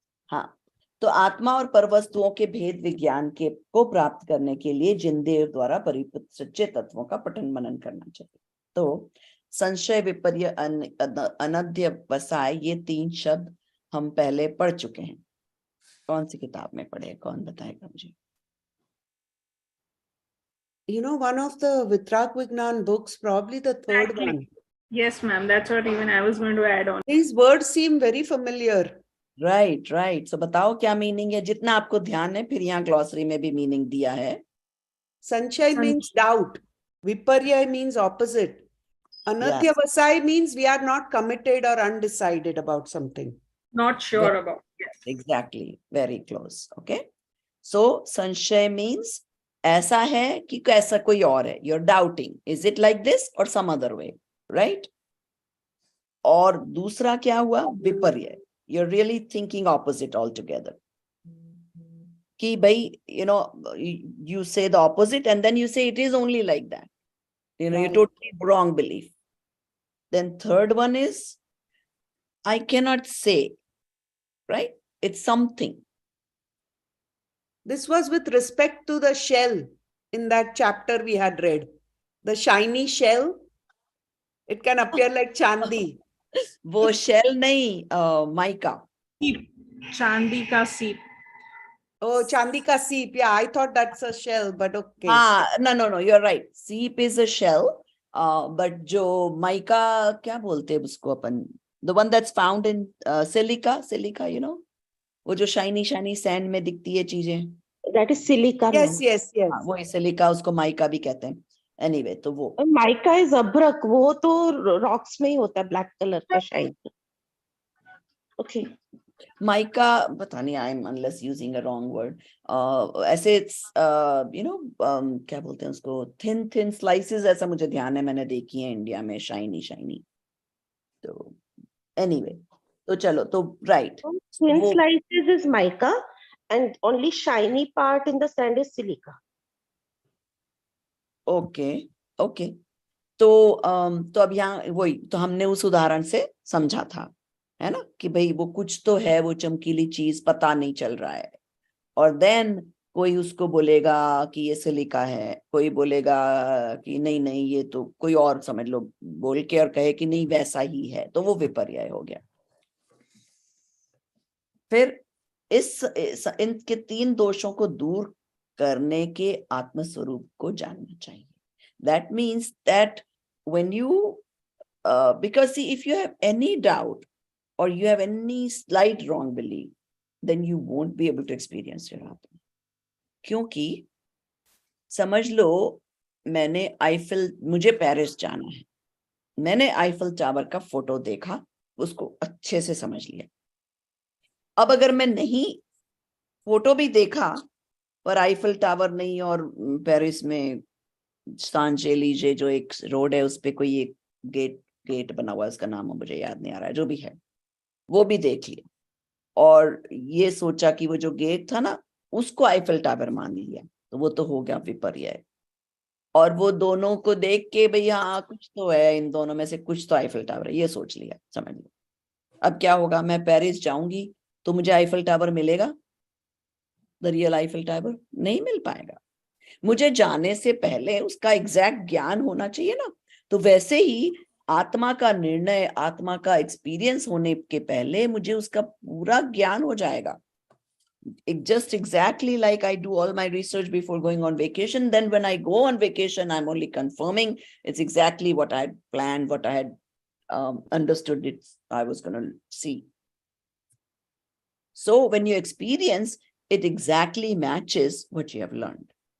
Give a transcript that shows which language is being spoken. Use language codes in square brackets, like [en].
[hi] हाँ, तो आत्मा और परवस्तुओं के भेद विज्ञान के को प्राप्त करने के लिए जिनदेव द्वारा परिपूत सच्चे तत्वों का पठन मनन करना चाहिए। तो संशय, विपर्य, अनध्यवसाय, ये 3 शब्द हम पहले पढ़ चुके हैं। कौन सी किताब में पढ़े, कौन बताएगा मुझे? [en] You know, one of the Vitrak Vignan books, probably the third Exactly. one. Yes, ma'am. That's what even I was going to add on. These words seem very familiar. Right right. [hi] सो बताओ क्या meaning है, जितना आपको ध्यान है। फिर यहाँ glossary में भी मीनिंग दिया है। [en] Sanchai means doubt. Viparya means opposite. Anadhyavasai means we are not committed or undecided about something. Not sure about. Yes. Exactly. Very close. Okay. [hi] So संशय means ऐसा है कि कैसा कोई और है। [en] You're doubting. Is it like this or some other way? [hi] Right? और दूसरा क्या हुआ? विपर्य. [en] You're really thinking opposite altogether. [hi] कि भाई, [en] you know, you say the opposite and then you say it is only like that. You know, Right. you're totally wrong belief. Then third one is, I cannot say, right? It's something. This was with respect to the shell in that chapter we had read. The shiny shell, it can appear like chandi. [hi] वो shell नहीं, mica. Seep. Chandi ka seep. Oh, chandi ka seep. [en] Yeah, I thought that's a shell, but okay. No, you're right. Seep is a shell, but [hi] जो mica क्या बोलते हैं उसको अपन? [en] The one that's found in silica, you know, [hi] वो जो [en] shiny sand [hi] में दिखती है चीजें. [en] That is silica. Yes, ma'am. yes, yes. [hi] हाँ, वो सिलिका, उसको माइका भी कहते हैं. Anyway, तो वो और माइका इज अभ्रक, वो तो रॉक्स में ही होता है, ब्लैक कलर का शाइन. [en] Okay. [hi] माइका पता नहीं, [en] I am unless using a wrong word, [hi] ऐसे [en] you know [hi] क्या बोलते हैं उसको, [en] thin slices, [hi] ऐसा मुझे ध्यान है, मैंने देखी है इंडिया में, शाइनी. तो एनीवे, तो चलो, तो right, [en] Thin slices is mica and only shiny part in the sand is silica. Okay. [hi] तो अब यहाँ वही तो हमने उस उदाहरण से समझा था, है ना, कि भाई वो कुछ तो है, वो चमकीली चीज पता नहीं चल रहा है, और देन कोई उसको बोलेगा कि ये सिलिका है, कोई बोलेगा कि नहीं ये तो कोई और समझ लो बोल के और कहे कि नहीं वैसा ही है, तो वो विपर्य हो गया. फिर इनके 3 दोषों को दूर करने के आत्मस्वरूप को जानना चाहिए. [en] That means that when you because see, if you have any doubt or you have any slight wrong belief, then you won't be able to experience your Atma. [hi] क्योंकि समझ लो, मुझे पेरिस जाना है, मैंने आईफल टावर का photo देखा, उसको अच्छे से समझ लिया. अब अगर मैं नहीं फोटो भी देखा पर आईफल टावर नहीं, और पेरिस में सांजेलीजे जो एक रोड है उस पे कोई एक गेट बना हुआ है, उसका नाम मुझे याद नहीं आ रहा है, जो भी है वो भी देख लिया, और ये सोचा कि वो जो गेट था ना उसको आईफल टावर मान लिया, तो वो तो हो गया विपर्य. और वो दोनों को देख के भाई हाँ कुछ तो है, इन दोनों में से कुछ तो आईफल टावर है, ये सोच लिया, समझ लो. अब क्या होगा, मैं पेरिस जाऊंगी तो मुझे आईफल टावर मिलेगा? [en] the real [hi] आईफल टावर नहीं मिल पाएगा. मुझे जाने से पहले उसका एग्जैक्ट ज्ञान होना चाहिए ना. तो वैसे ही आत्मा का निर्णय, आत्मा का एक्सपीरियंस होने के पहले मुझे उसका पूरा ज्ञान हो जाएगा. [en] Just exactly like I do all my research before going on vacation. Then when I go on vacation, I'm only confirming it's exactly what I had planned, what I had understood it I was going to see. So when you experience, it exactly matches what you have learned.